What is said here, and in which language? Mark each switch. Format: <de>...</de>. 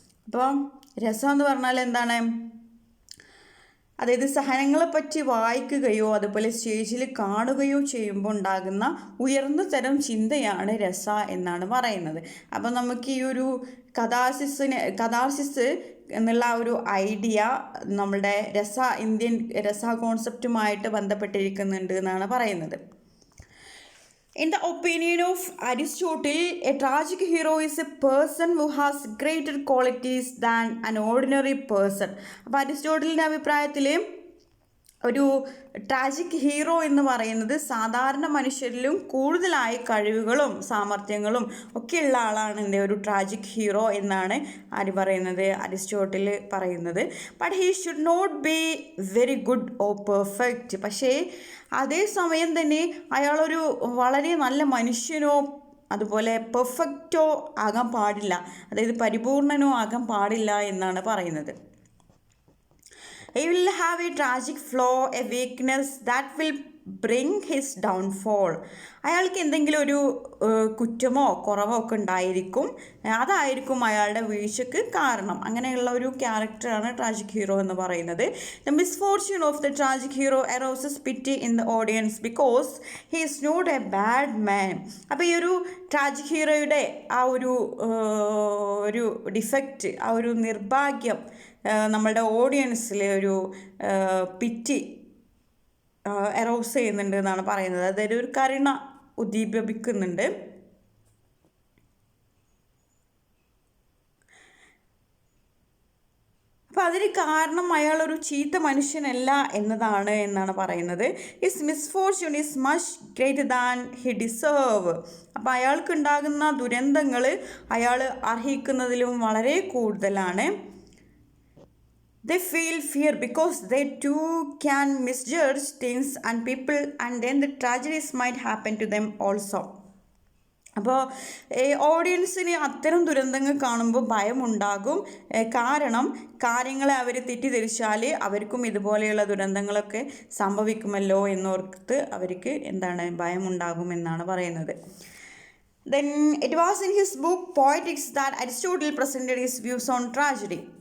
<ml>അപ്പോൾ രസം എന്ന് പറഞ്ഞാൽ എന്താണ്? അതായത് സഹനങ്ങളെപ്പറ്റി വായിക്കുകയോ അതുപോലെ സ്റ്റേജിൽ കാണുകയോ ചെയ്യുമ്പോൾ ഉണ്ടാകുന്ന ഉയർന്ന തരം ചിന്തയാണ് രസ എന്നാണ് പറയുന്നത്. അപ്പം നമുക്ക് ഈ ഒരു കഥാർസിസ് എന്നുള്ള ഒരു ഐഡിയ നമ്മളുടെ ഇന്ത്യൻ രസ കോൺസെപ്റ്റുമായിട്ട് ബന്ധപ്പെട്ടിരിക്കുന്നുണ്ട് എന്നാണ് പറയുന്നത്.</ml> <en>In the opinion of Aristotle, a tragic hero is a person who has greater qualities than an ordinary person.</en> <ml>അപ്പോൾ അരിസ്റ്റോട്ടലിൻ്റെ അഭിപ്രായത്തിൽ ഒരു ട്രാജിക് ഹീറോ എന്ന് പറയുന്നത് സാധാരണ മനുഷ്യരിലും കൂടുതലായി കഴിവുകളും സാമർഥ്യങ്ങളും ഒക്കെയുള്ള ആളാണ് എൻ്റെ ഒരു ട്രാജിക് ഹീറോ എന്നാണ് അരിസ്റ്റോട്ടിൽ പറയുന്നത്.</ml> <en>But he should not be very good or perfect.</en> <ml>പക്ഷേ അതേസമയം തന്നെ അയാളൊരു വളരെ നല്ല മനുഷ്യനോ അതുപോലെ പെർഫെക്റ്റോ ആകാൻ പാടില്ല, അതായത് പരിപൂർണനോ ആകാൻ പാടില്ല എന്നാണ് പറയുന്നത്.</ml> <en>He will have a tragic flaw, a weakness that will bring his downfall.</en> <ml>അയാൾക്ക് എന്തെങ്കിലും ഒരു കുറ്റമോ കുറവോ ഒക്കെ ഉണ്ടായിരിക്കും, അതായിരിക്കും അയാളുടെ വീഴ്ചയ്ക്ക് കാരണം. അങ്ങനെയുള്ള ഒരു ക്യാരക്ടറാണ് ട്രാജിക് ഹീറോ എന്ന് പറയുന്നത്.</ml> <en>The misfortune of the tragic hero arouses pity in the audience because he is not a bad man.</en> <ml>അപ്പോൾ ഈ ഒരു ട്രാജിക് ഹീറോയുടെ ആ ഒരു ഡിഫക്റ്റ്, ആ ഒരു നിർഭാഗ്യം നമ്മളുടെ ഓഡിയൻസിൽ ഒരു പിറ്റി എറോസ് ചെയ്യുന്നുണ്ട് എന്നാണ് പറയുന്നത്. അതായത് ഒരു കരുണ ഉദ്ദീപിക്കുന്നുണ്ട്. അപ്പോൾ അതിന് കാരണം അയാളൊരു ചീത്ത മനുഷ്യനല്ല എന്നാണ് പറയുന്നത്.</ml> <en>His misfortune is much greater than he deserve.</en> <ml>അപ്പോൾ അയാൾക്കുണ്ടാകുന്ന ദുരന്തങ്ങൾ അയാൾ അർഹിക്കുന്നതിലും വളരെ കൂടുതലാണ്.</ml> <en>They feel fear because they too can misjudge things and people, and then the tragedies might happen to them also.</en> <ml>അപ്പോൾ ഓഡിയൻസിന് അത്തരം ദുരന്തങ്ങൾ കാണുമ്പോൾ ഭയമുണ്ടാകും. കാരണം കാര്യങ്ങളെ അവർ തെറ്റിദ്ധരിച്ചാൽ അവർക്കും ഇതുപോലെയുള്ള ദുരന്തങ്ങളൊക്കെ സംഭവിക്കുമല്ലോ എന്നോർത്ത് അവർക്ക് ഭയമുണ്ടാകുമെന്നാണ് പറയുന്നത്.</ml> <en>Then it was in his book Poetics that Aristotle presented his views on tragedy.</en>